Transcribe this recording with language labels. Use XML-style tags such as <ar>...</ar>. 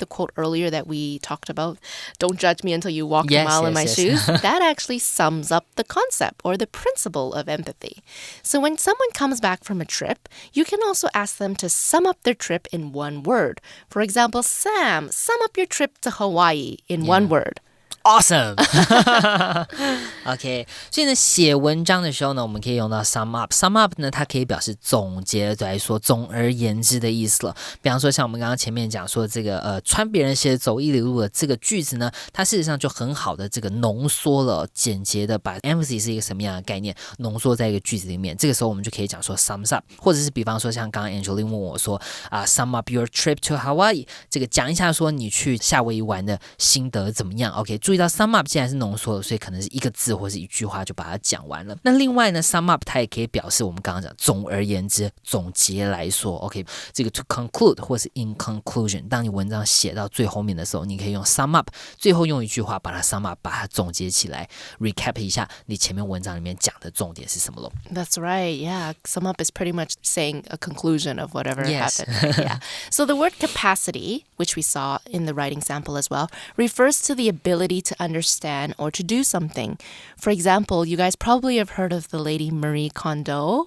<en>The quote earlier that we talked about, don't judge me until you walk a mile in my shoes. That actually sums up the concept or the principle of empathy. So when someone comes back from a trip, you can also ask them to sum up their trip in one word. For example, Sam, sum up your trip to Hawaii in one word. Awesome!</en> <zh>OK， 所以呢，写文章的时候呢，我们可以用到 sum up。 sum up 呢，它可以表示总结来说，总而言之的意思了。比方说，像我们刚刚前面讲说这个穿别人鞋走一里路的这个句子呢，它事实上就很好的这个浓缩了、简洁的把 empathy 是一个什么样的概念浓缩在一个句子里面。这个时候我们就可以讲说 sums up， 或者是比方说像刚刚 Angeline 问我说</zh> <en>sum up your trip to Hawaii，</en> <zh>这个讲一下说你去夏威夷玩的心得怎么样 ？OK， 注意到 sum up 既然是浓缩的，所以可能是一个字或是一句话就把它讲完了。那另外呢 sum up 它也可以表示我们刚刚讲总而言之总结来说 OK， 这个</zh> <en>to conclude</en> <zh>或是</zh> <en>in conclusion，</en> <zh>当你文章写到最后面的时候，你可以用 sum up， 最后用一句话把它 sum up， 把它总结起来 recap 一下你前面文章里面讲的重点是什么咯。</zh> <en>That's right, yeah. Sum up is pretty much saying a conclusion of whatever Yes. happened. Yeah. So the word capacity which we saw in the writing sample as well, refers to the ability to understand or to do something. For example, you guys probably have heard of the lady Marie Kondo.</en>